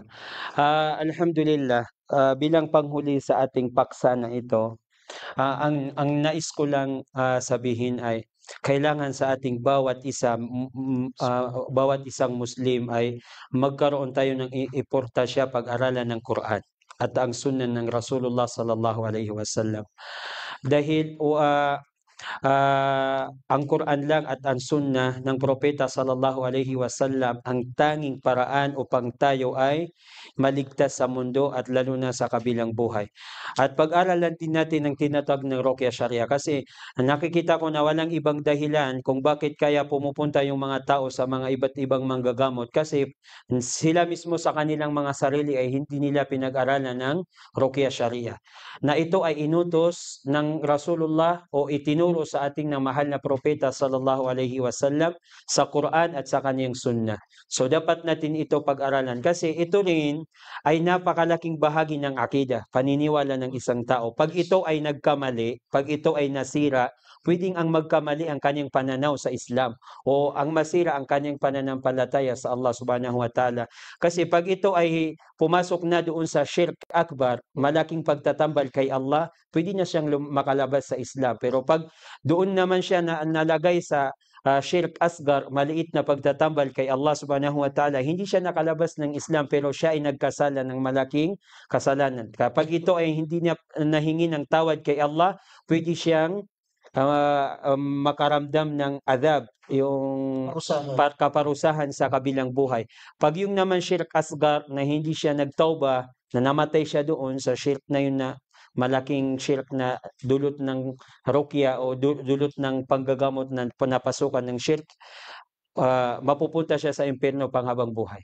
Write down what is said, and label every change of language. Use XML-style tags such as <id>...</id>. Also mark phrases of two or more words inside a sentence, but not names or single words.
<tl>Alhamdulillah, bilang panghuli sa ating paksa na ito, ang nais ko lang sabihin ay kailangan sa ating bawat isang Muslim ay magkaroon tayo ng importansya pag-aralan ng Quran at ang sunnah ng Rasulullah</tl> <ar>صلى الله عليه وسلم.</ar> <tl>Dahil ang Quran lang at ang sunnah ng propeta</tl> <ar>صلى الله عليه وسلم</ar> <tl>ang tanging paraan upang tayo ay maligtas sa mundo at lalo na sa kabilang buhay. At pag-aralan din natin ang tinatawag ng</tl> <ar>رقية شرعية</ar> <tl>kasi nakikita ko na walang ibang dahilan kung bakit kaya pumupunta yung mga tao sa mga iba't ibang manggagamot kasi sila mismo sa kanilang mga sarili ay hindi nila pinag-aralan ng</tl> <ar>رقية شرعية.</ar> <tl>Na ito ay inutos ng Rasulullah o itinuro sa ating ng mahal na propeta</tl> <ar>صلى الله عليه وسلم</ar> <tl>sa Quran at sa kanyang sunnah. So dapat natin ito pag-aralan kasi ito rin ay napakalaking bahagi ng akida, paniniwala ng isang tao. Pag ito ay nagkamali, pag ito ay nasira, pwedeng ang magkamali ang kanyang pananaw sa Islam o ang masira ang kanyang pananampalataya sa Allah</tl> <ar>سبحانه وتعالى.</ar> <tl>Kasi pag ito ay pumasok na doon sa</tl> <ar>شرك أكبر,</ar> <tl>malaking pagtatambal kay Allah, pwede na siyang makalabas sa Islam. Pero pag doon naman siya nalagay sa</tl> <ar>شرك أصغر,</ar> <tl>maliit na pagtatambal kay Allah</tl> <ar>سبحانه وتعالى,</ar> <tl>hindi siya nakalabas ng Islam pero siya ay nagkasala ng malaking kasalanan. Kapag ito ay hindi niya nahingi ng tawad kay Allah, pwede siyang makaramdam ng adab, yung kaparusahan sa kabilang buhay. Pag yung naman</tl> <ar>شرك أصغر</ar> <tl>na hindi siya nagtauba, na namatay siya doon sa shirk na yun na malaking shirk na dulot ng ruqya o dulot ng panggagamot na panapasukan ng shirk, mapupunta siya sa impyerno panghabang buhay.</tl>